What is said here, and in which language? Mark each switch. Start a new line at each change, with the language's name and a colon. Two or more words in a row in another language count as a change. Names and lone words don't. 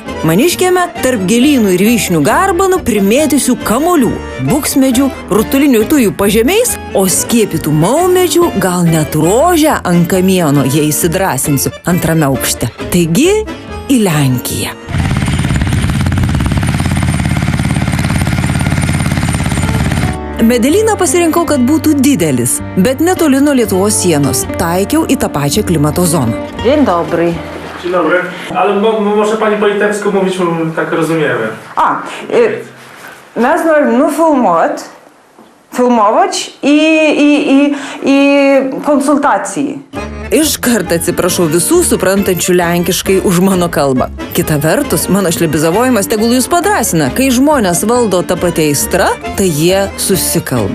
Lithuanian: Maniškiame tarp gėlynų ir vyšnių garbanų primėtysių kamolių, buksmedžių, rutulinių tujų pažemiais, o skiepytų maumedžių gal net rožę ant kamieno, jei įsidrąsinsiu antrame aukšte. Taigi į Lenkiją. Medelyną pasirinkau, kad būtų didelis, bet netoli nuo Lietuvos sienos. Taikiau į tą pačią klimato zoną.
Polish: Dzień dobry. Dzień dobry. Ale może pani po litewsku mówić, tak rozumiemy.
Lithuanian: Mes norim filmować į konsultacijai. Iškart atsiprašau visų suprantančių lenkiškai už mano kalbą. Kita vertus, mano šlebizavojimas tegul jūs padrąsina, kai žmonės valdo tą patį aistrą, tai jie susikalba.